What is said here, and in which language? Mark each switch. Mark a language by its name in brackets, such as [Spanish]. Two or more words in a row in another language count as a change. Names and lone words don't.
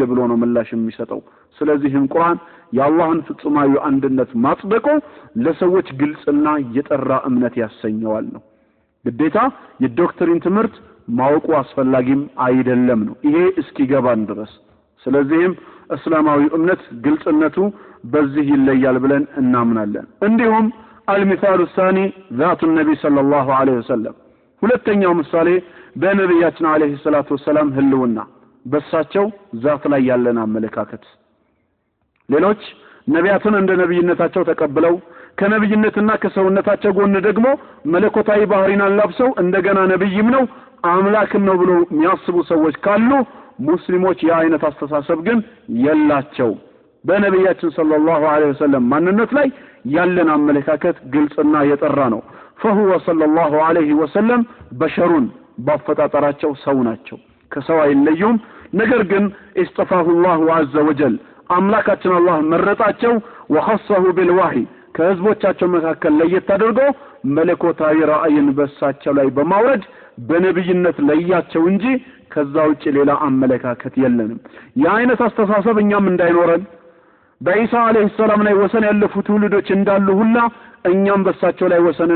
[Amharic] ብሎ ነው ምላሽ የሚሰጠው ስለዚህም ቁርአን የአላህን ፍጹማዊ አንድነት ማጽደቁ ለሰዎች ግልጽና የጠራ እምነት ያሰኘዋል ነው ግዴታ የዶክትሪን ትምህርት ማወቁ አስፈላጊም አይደለም ነው ይሄ እስኪገባን ድረስ ስለዚህም እስላማዊ እምነት ግልጽነቱ በዚህ ይለያል ብለን እናምናለን እንዲሁም [Arabic] المثال الثاني ذات النبي صلى الله عليه وسلم [Amharic] ሁለተኛው ምሳሌ በነብያችን [Arabic] عليه الصلاة والسلام [Amharic] ህልውና በሳቸው ዛት ላይ ያለና አመለካከት ሌሎች ነቢያትን እንደ ነብይነታቸው ተቀበለው ከነብይነትና ከሰውነታቸው ጎን ደግሞ መለኮታዊ ባህሪን አላብሰው እንደገና ነብይም ነው አምላክም ነው ብሎ የሚያስቡ ሰዎች ካሉ ሙስሊሞች የአይነት አስተሳሰብ ግን የላቸው በነብያችን [Arabic] صلى الله عليه وسلم [Amharic] ማንነት ላይ ያለን አመለካከት ግልጽና የጠራ ነው [Arabic] فهو صلى الله عليه وسلم بشر [Amharic] ባፈጣጠራቸው ሰው ናቸው ከሰው አይለዩም ነገር ግን [Arabic] استفاه الله عز وجل [Amharic] አምላካችን አላህ መረጣቸው [Arabic] وخصه بالوحي [Amharic] ከህዝቦቻቸው መካከል ለየት አድርጎ መለኮታዊ ራእይን በሳቸው ላይ በማውረድ በነብይነት ለያቸው እንጂ ከዛ ውጪ ሌላ አመለካከት የለንም የአይነት አስተሳሰብ እኛም እንዳይኖረን በኢሳ [Arabic] عليه السلام [Amharic] ላይ ወሰን ያለፉ ትውልዶች እንዳሉ ሁላ እኛም በሳቸው ላይ